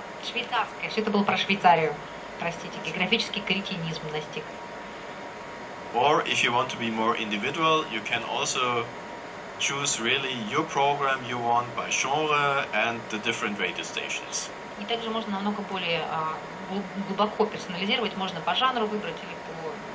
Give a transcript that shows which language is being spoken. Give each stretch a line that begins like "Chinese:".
Russian: Швейцарская. Все это было про Швейцарию. Простите, географический кретинизм настиг.
English: Or if you want to be more individual, you can also choose really your program you want by genre and the different radio stations.
Russian: И также можно намного более глубоко персонализировать, можно по жанру выбрать или по...